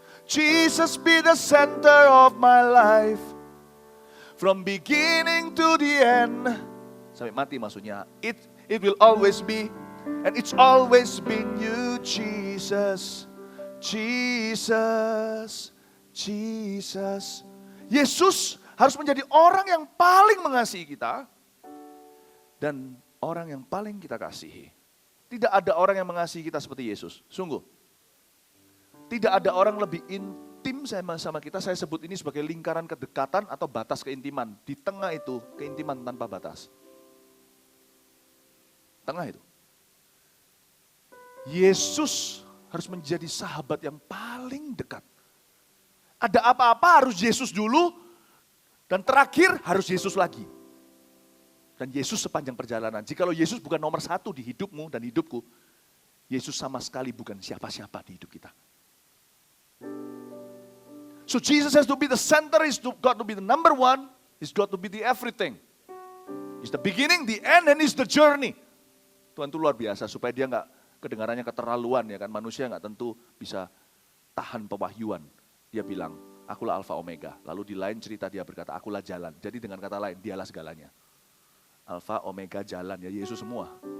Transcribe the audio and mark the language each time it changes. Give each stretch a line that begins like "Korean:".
English: Jesus be the center of my life. From beginning to the end.
Indonesian: Sampai mati maksudnya.
English: It will always be. And it's always been you, Jesus. Jesus. Jesus.
Indonesian: Yesus harus menjadi orang yang paling mengasihi kita. Dan orang yang paling kita kasihi. Tidak ada orang yang mengasihi kita seperti Yesus. Sungguh. Tidak ada orang lebih intim sama kita. Saya sebut ini sebagai lingkaran kedekatan atau batas keintiman. Di tengah itu keintiman tanpa batas. Tengah itu. Yesus harus menjadi sahabat yang paling dekat. Ada apa-apa harus Yesus dulu. Dan terakhir harus Yesus lagi. Dan Yesus sepanjang perjalanan. Jikalau Yesus bukan nomor satu di hidupmu dan hidupku, Yesus sama sekali bukan siapa-siapa di hidup kita.
English: So Jesus has to be the center, he's got to be the number one, he's got to be the everything. He's the beginning, the end, and he's the journey.
Indonesian: Tuhan itu luar biasa supaya dia nggak kedengarannya keterlaluan ya kan. Manusia nggak tentu bisa tahan pewahyuan. Dia bilang, akulah Alfa Omega. Lalu di lain cerita dia berkata, akulah jalan. Jadi dengan kata lain, dialah segalanya. Alfa, Omega, jalan, ya Yesus semua.